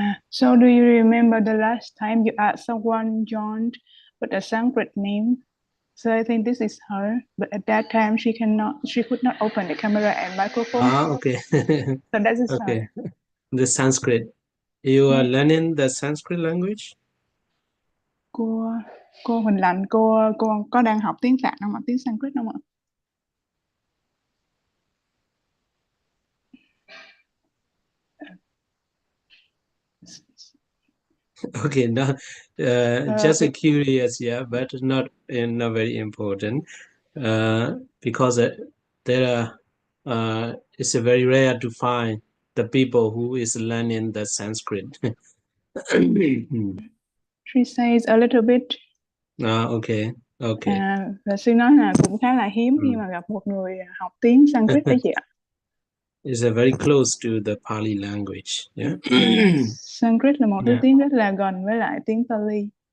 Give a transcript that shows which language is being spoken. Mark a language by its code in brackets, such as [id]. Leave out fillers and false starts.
[en] So do you remember the last time you asked someone joined with a Sanskrit name? So I think this is her, but at that time she could not open the camera and microphone. Okay. So that is okay. her. The Sanskrit. You are learning the Sanskrit language? [vi] Cô Huỳnh Lạnh, cô có đang học tiếng Phạn không ạ? Tiếng Sanskrit không ạ? [en] Okay, no, just curious, yeah, but not very important, because there are it's very rare to find the people who is learning the Sanskrit. She says a little bit. Okay. [vi] Và sư nói là cũng khá là hiếm khi mà gặp một người học tiếng Sanskrit đấy chị ạ. [en] It's very close to the Pali language. Yeah. [vi] Sanskrit là một thứ tiếng rất là gần với lại tiếng Pali.